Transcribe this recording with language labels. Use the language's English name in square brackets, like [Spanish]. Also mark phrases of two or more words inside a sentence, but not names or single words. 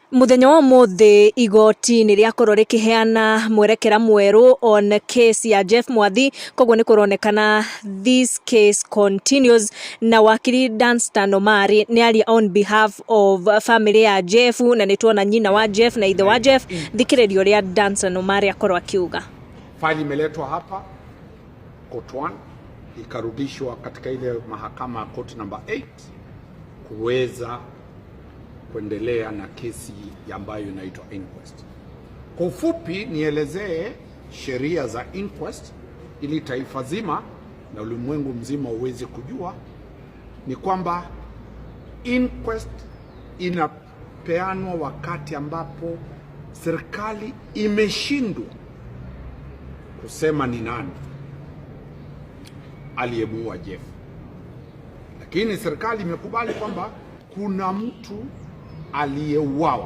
[Kikuyu] Muthenya wa muthi igoti ni riakorwo rikiheana mwerekera mweru [English] on case [Kikuyu] ya Jeff Mwathi, koguo ni kuronekana [English] this case continues, [Kikuyu] na wakiri Danstan Omari ni ali [English] on behalf of family [Kikuyu] ya Jeff, na nituona nyina wa Jeff na ithe wa Jeff. Thikiririo ria Danstan Omari akorwo akiuga [Swahili] faili imeletwa hapa court 1 ikarudishwa katika ile mahakama [English] court number [Swahili] 8 kuweza kuendelea na kesi ambayo inaitwa inquest. Kwa ufupi nielezee sheria za inquest ili taifa zima na ulimwengu mzima uweze kujua ni kwamba inquest inapeanwa wakati ambapo serikali imeshindwa kusema ni nani aliyemuua Jeff, lakini serikali imekubali kwamba kuna mtu aliyeuawa.